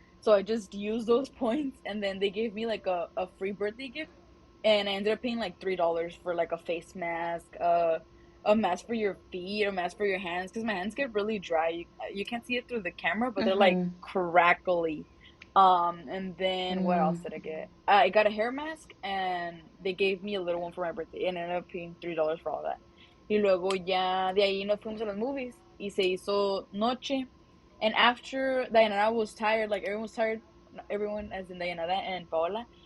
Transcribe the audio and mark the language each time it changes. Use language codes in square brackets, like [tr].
[en] So I just use those points, and then they gave me like a free birthday gift, and I ended up paying like $3 for like a face mask, a mask for your feet, a mask for your hands, because my hands get really dry. You can't see it through the camera, but they're like Mhm. crackly. And then what else Mm. did I get? I got a hair mask, and they gave me a little one for my birthday, and I ended up paying $3 for all that. [es] Y luego ya de ahí nos fuimos a las movies y se hizo noche. [en] And after Dayanara was tired, like everyone was tired, everyone as in Dayanara and Paola.